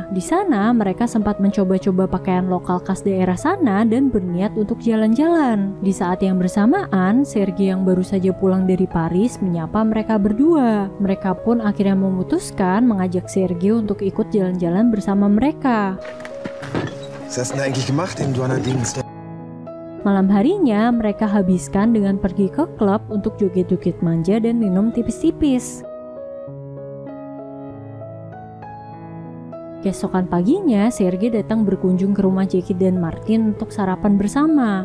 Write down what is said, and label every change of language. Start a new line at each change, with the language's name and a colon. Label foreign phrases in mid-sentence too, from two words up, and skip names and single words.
Indonesian: Di sana, mereka sempat mencoba-coba pakaian lokal khas daerah sana dan berniat untuk jalan-jalan. Di saat yang bersamaan, Sergei yang baru saja pulang dari Paris menyapa mereka berdua. Mereka pun akhirnya memutuskan mengajak Sergei untuk ikut jalan-jalan bersama mereka.
German: Was hast du denn eigentlich gemacht im Donnerdienst?
Indonesian: Malam harinya, mereka habiskan dengan pergi ke klub untuk joget-joget manja dan minum tipis-tipis. Keesokan paginya, Sergei datang berkunjung ke rumah Jackie dan Martin untuk sarapan bersama.